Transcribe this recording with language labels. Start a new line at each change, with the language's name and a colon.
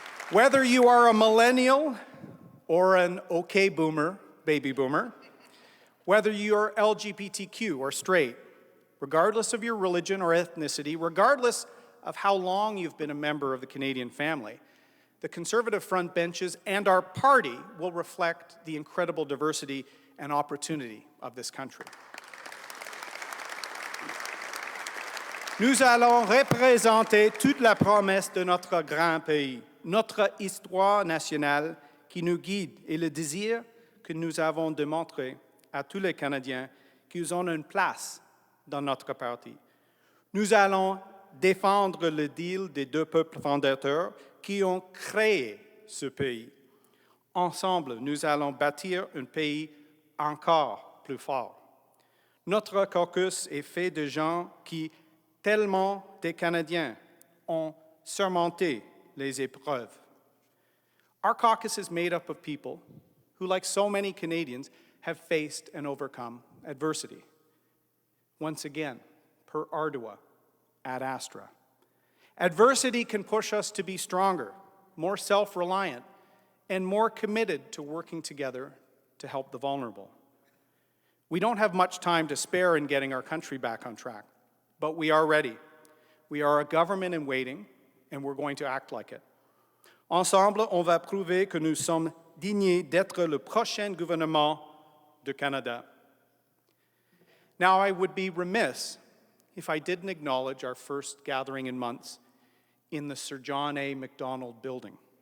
English: Whether you are a millennial or an okay boomer, baby boomer, whether you're LGBTQ or straight, regardless of your religion or ethnicity, regardless of how long you've been a member of the Canadian family, the Conservative front benches and our party will reflect the incredible diversity and opportunity of this country.
French: Nous allons représenter toute la promesse de notre grand pays, notre histoire nationale qui nous guide et le désir que nous avons de montrer à tous les Canadiens qu'ils ont une place dans notre parti. Nous allons défendre le deal des deux peuples fondateurs qui ont créé ce pays. Ensemble, nous allons bâtir un pays encore plus fort. Notre caucus est fait de gens qui, tellement des Canadiens, ont surmonté les épreuves.
English: Our caucus is made up of people who, like so many Canadians, have faced and overcome adversity.
Latin: Once again, per ardua, ad astra.
English: Adversity can push us to be stronger, more self-reliant, and more committed to working together to help the vulnerable. We don't have much time to spare in getting our country back on track, but we are ready. We are a government in waiting, and we're going to act like it.
French: Ensemble, on va prouver que nous sommes dignes d'être le prochain gouvernement du Canada.
English: Now, I would be remiss if I didn't acknowledge our first gathering in months in the Sir John A. Macdonald building.